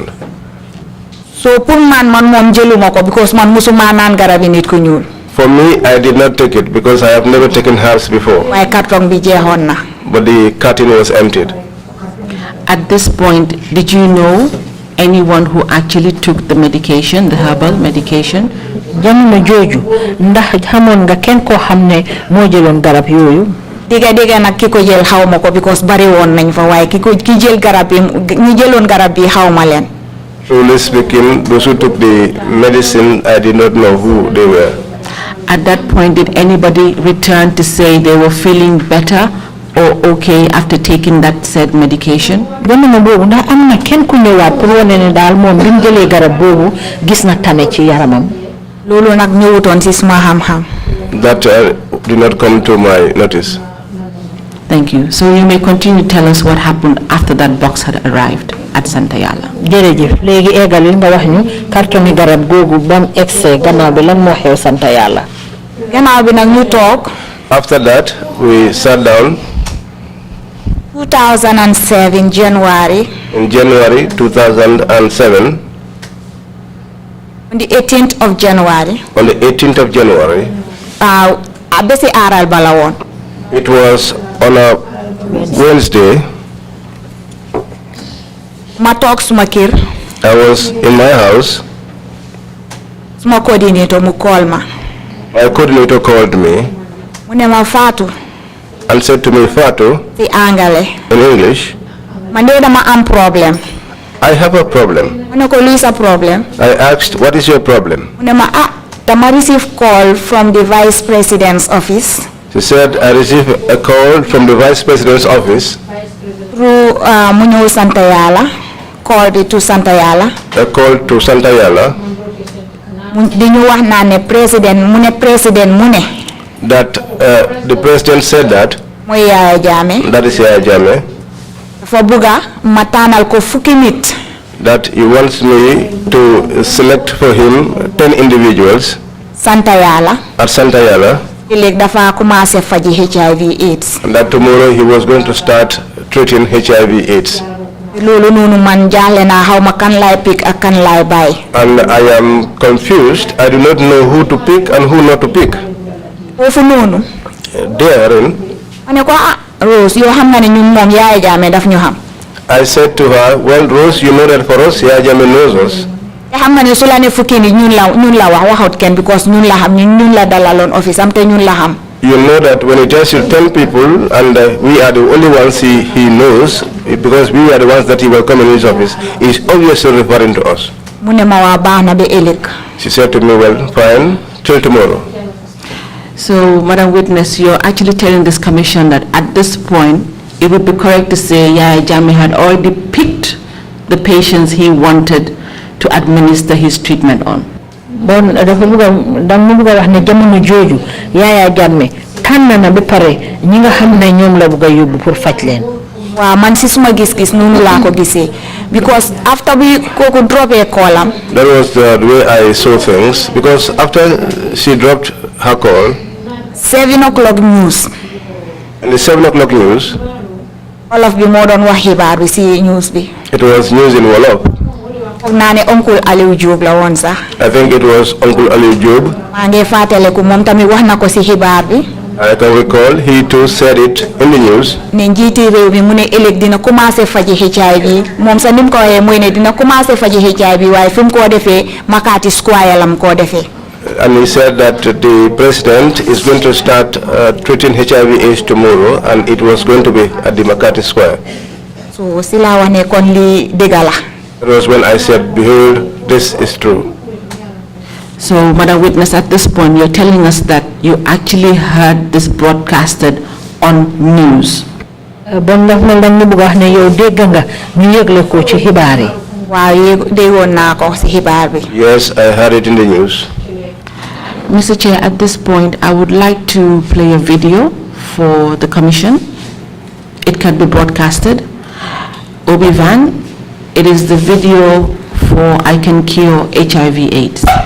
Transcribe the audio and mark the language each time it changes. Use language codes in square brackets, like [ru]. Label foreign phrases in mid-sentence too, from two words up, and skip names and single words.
[wo] So pour man mom jëluma ko because man musuma naan garabi nit ku ñuul. [en] For me, I did not take it because I have never taken herbs before. [wo] waaye carton bi jeexoon na. [en] But the carton was emptied. At this point, did you know anyone who actually took the medication, the herbal medication? [wo] jamono jooju ndax xamoon nga kenn koo xam ne moo jëloon garab yooyu. dégga nag ki ko jël xaw ma ko because bari woon nañ fa waaye ki jël garab yi ñi jëloon garab yi xaw ma leen. [en] Truly speaking, those who took the medicine, I did not know who they were. At that point, did anybody return to say they were feeling better or okay after taking that said medication? [wo] jamono boobu ndax am na kenn ku ñëwaat pour wane ne daal moom bi mu jëlee garab boobu gis na tane ci yaramam. loolu nag ñëwutoon si suma xam-xam. [en] That did not come to my notice. Thank you. So you may continue to tell us what happened after that box had arrived at Santayala. [wo] Jërëjëf léegi égal nga wax ñu carton garab googu bam excès gannaaw bi lan moo xew Santayala. Gannaaw bi nag ñu toog. [en] After that, we sat down. 2007 January. In January 2007. On the 18th of January. On the 18th of January. [wo] Besi aral balawon. [en] It was on a Wednesday. [wo] Ma toog suma kër. [en] I was in my house. [wo] Suma coordinator mu call ma. [en] My coordinator called me. [wo] Mu ne ma Fatou. [en] And said to me, Fatou. [wo] Ci angale. [en] In English. [wo] Man de dama am problem. [en] I have a problem. [wo] Mu ne ko luy sa problem. [en] I asked, what is your problem? [wo] Mu ne ma dama [en] receive call from the Vice President's office. She said, I received a call from the Vice President's office. [wo] Through mu ñëw Santayala. [en] Call to Santayala. A call to Santayala. [wo] Di ñu wax naa ne président mu ne. [en] That the president said that. [wo] Mooy Yaya Jammeh. [en] That is Yaya Jammeh. [wo] Dafa bëgga ma tànnal ko fukki nit. [en] That he wants me to select for him 10 individuals. [wo] Santayala. [en] At Santayala. [wo] Léegi dafa commencé faji HIV/AIDS. [en] And that tomorrow he was going to start treating HIV/AIDS. [wo] Loolu noonu man jaaxle naa xaw ma kan laay pick ak kan laay bàyyi. [en] And I am confused. I do not know who to pick and who not to pick. [wo] Foofu noonu. [en] Therein. [wo] Ma ne ko Rose yoo xam nga ne ñun moom Yaya Jammeh daf ñu xam. [en] I said to her, well, Rose, you know that for us, Yaya Jammeh knows us. [wo] Te xam nga ne su la ne fukki nit ñun la wax waxut kenn because ñun la xam ñun la dalaloon office am te ñun la xam. [en] You know that when he tells you 10 people and we are the only ones he knows, because we are the ones that he will come in his office, he is obviously referring to us. [wo] Mu ne ma waa baax na ba ëllëg. [en] She said to me, well, fine, till tomorrow. So, Madam Witness, you're actually telling this commission that at this point, it would be correct to say Yaya Jammeh had already picked the patients he wanted to administer his treatment on. [wo] Bon dafa bëgg wax ne jamono jooju Yaya Jammeh tànn na ba pare ñi nga xam ne ñoom la bëgg a yóbbu pour faj leen. Waaw man si suma gis-gis noonu laa ko gisee because [en] after we [wo] kooku droppé call-am. [en] That was the way I saw things, because after she dropped her call. 7 o'clock news. In the 7 o'clock news. [wo] Wolof bi moo doon wax xibaar bi si news bi. [en] It was news in Wolof. [wo] Foog naa ne Uncle Aliou Diop la woon sax. [en] I think it was Uncle Aliou Diop. [wo] maa ngi fàttaliku moom tamit wax na ko si xibaar bi. [en] I can recall he too said it in the news. [wo] ne njiiti réew mi mu ne ëllëg dina commencé faji HIV moom sax ni mu ko waxee mooy ne dina commencé faji HIV waaye fi mu koo defee Makati Square lam koo defee. [en] And he said that the president is going to start treating HIV/AIDS tomorrow, and it was going to be at the Makati Square. [wo] So si laa wax ne kon lii dëgg la. [en] That was when I said, behold, this is true. So, Madam Witness, at this point, you're telling us that you actually heard this broadcasted on news. [wo] Bon daf mel dañ ñu bëgg wax ne yow dégg nga ñu yëgle ko ci xibaar yi. Waaw déggoon naa ko si xibaar bi. [en] Yes, I heard it in the news. Mr. Chair, at this point, I would like to play a video for the commission. It can be broadcasted. Obi-Van, it is the video for I Can Cure HIV/AIDS.